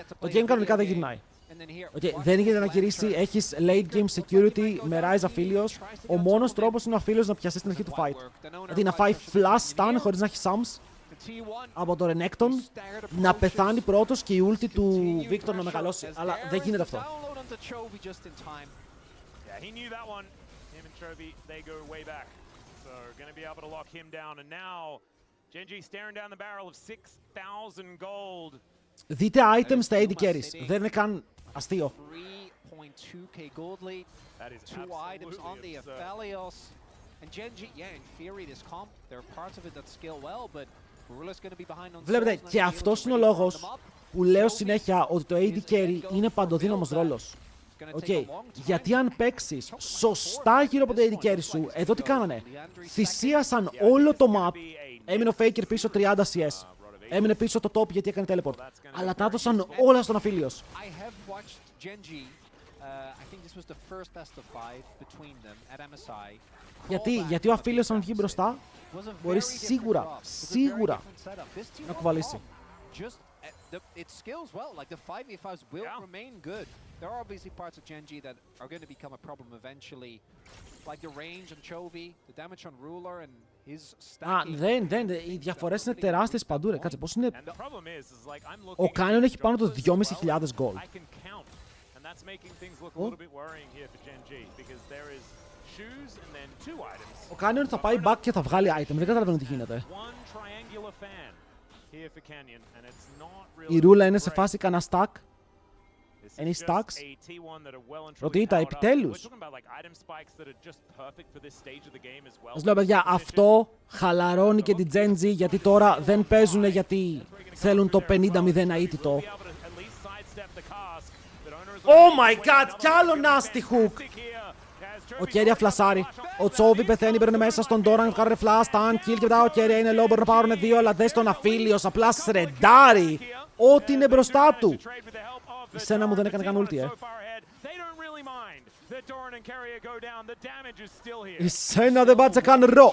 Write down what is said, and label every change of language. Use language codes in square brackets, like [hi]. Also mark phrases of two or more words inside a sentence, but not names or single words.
[el] Το game κανονικά δεν γυρνάει. Δεν γίνεται να γυρίσει, έχεις [en] late game security [el] με Ryze Aphelios. Ο μόνος τρόπος είναι ο Aphelios να πιαστεί στην αρχή του fight. Δηλαδή να φάει [en] flash stun [el] χωρίς να έχει sums. από το Renekton να πεθάνει πρώτος και η ulti του Victor να μεγαλώσει. Αλλά δεν γίνεται αυτό. [en] Yeah, he knew that one. Him and Chovy, they go way back. So going to be able to lock him down. And now, Genji staring down the barrel of 6,000 gold. [el] Δείτε items στα [en] AD carries. [el] Δεν είναι καν αστείο. [en] 3.2k gold lead. That is Two items on the absolutely absurd. Aphelios. And Genji, yeah, in theory, this comp, there are parts of it that scale well, but Rula's going to be behind on [el] Βλέπετε, [en] souls, [el] και [en] not [el] αυτός [en] able to [el] είναι ο [en] really round [el] λόγος [en] them up. [el] που λέω συνέχεια ότι το [en] AD carry [el] είναι παντοδύναμος ρόλος. Okay. Γιατί αν παίξεις σωστά γύρω από το [en] AD carry [el] σου, εδώ τι κάνανε. Θυσίασαν όλο το map. Έμεινε ο Faker πίσω 30 CS. Έμεινε πίσω το top γιατί έκανε teleport. Αλλά τα έδωσαν όλα στον Aphelios. [en] I have watched Genji. I think this was the first best of 5 between them at MSI. [el] Γιατί ο Aphelios αν βγει μπροστά, μπορεί σίγουρα να κουβαλήσει. [en] It scales well. Like the 5v5s will remain good. There are obviously parts of Genji that are going to become a problem eventually, like the range on Chovy, the damage on Ruler, and his stacking. [el] Οι διαφορές είναι τεράστιες παντού, ρε. Κάτσε, πώς είναι. [en] And the problem is like I'm looking [el] Ο Canyon έχει πάνω [en] at [el] το [en] Jones [el] 2.500 [en] as well, [el] gold. [en] I can count, and that's making things look a little bit worrying here for Genji because there is shoes and then 2 items. [el] Ο Canyon θα πάει back και θα βγάλει item. Δεν καταλαβαίνω τι γίνεται. [en] One triangular fan here for Canyon, and it's not really [el] Η Ρούλα είναι σε [en] great. [el] φάση κανένα stack. [en] This is Any just stacks? a T1 that are well and truly [el] Ρωτήτα, [en] powered up. [el] επιτέλους. [en] We're talking about like item spikes that are just perfect for this stage of the game as well. [el] Σας λέω, παιδιά, αυτό χαλαρώνει και την Gen Z γιατί τώρα δεν παίζουν γιατί θέλουν το 50-0 αίτητο. [en] Oh my god, [el] κι άλλο [en] nasty hook! [el] Ο Κέρια φλασάρει. Ο Τσόβι πεθαίνει, μπαίνουν μέσα στον Doran, κάνουν [en] flash, stun, kill [el] και μετά ο Κέρια είναι low, μπορούν να πάρουν 2, αλλά δες τον Aphelios, απλά σρεντάρει ό,τι είναι μπροστά του. Η Σένα μου δεν έκανε καν ulti, Η Σένα δεν πάτησε καν ρο.